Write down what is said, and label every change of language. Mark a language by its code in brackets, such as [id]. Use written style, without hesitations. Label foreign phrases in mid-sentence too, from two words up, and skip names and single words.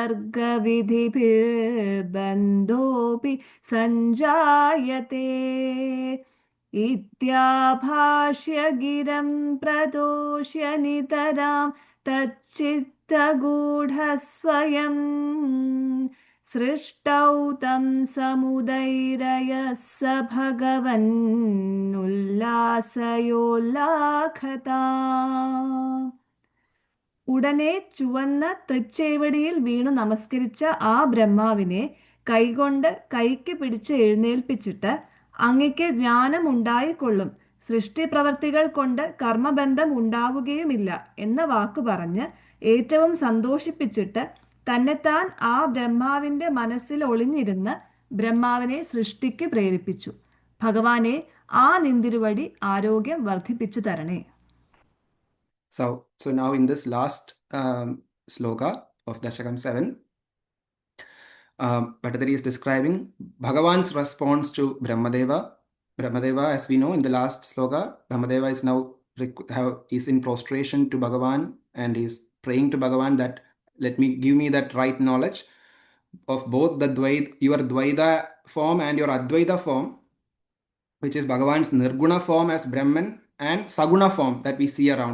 [sa] सर्गविधिभिर्बन्धोऽपि सञ्जायते इत्याभाष्य गिरं प्रदोष्य नितरां तच्चित्तगूढस्वयं सृष्टौ तं समुदैरयः स भगवन्नुल्लासयोल्लाखता [ml] ഉടനെ ചുവന്ന തൃച്ചേവടിയിൽ വീണു നമസ്കരിച്ച ആ ബ്രഹ്മാവിനെ കൈകൊണ്ട് കൈക്ക് പിടിച്ച് എഴുന്നേൽപ്പിച്ചിട്ട് അങ്ങയ്ക്ക് ജ്ഞാനം ഉണ്ടായിക്കൊള്ളും, സൃഷ്ടിപ്രവർത്തികൾ കൊണ്ട് കർമ്മബന്ധം ഉണ്ടാവുകയുമില്ല എന്ന വാക്കു പറഞ്ഞ് ഏറ്റവും സന്തോഷിപ്പിച്ചിട്ട് തന്നെത്താൻ ആ ബ്രഹ്മാവിൻ്റെ മനസ്സിൽ ഒളിഞ്ഞിരുന്ന് ബ്രഹ്മാവിനെ സൃഷ്ടിക്ക് പ്രേരിപ്പിച്ചു. ഭഗവാനെ ആ നിന്തിരുവടി ആരോഗ്യം വർദ്ധിപ്പിച്ചു തരണേ. [en] So now in this last sloka of Dashakam 7, Bhattathiri is describing Bhagavan's response to Brahmadeva. Brahmadeva, as we know in the last sloka, Brahmadeva is now is in prostration to Bhagavan and is praying to Bhagavan that give me that right knowledge of both the your Dvaita form and your Advaita form, which is Bhagavan's Nirguna form as Brahman and Saguna form that we see around.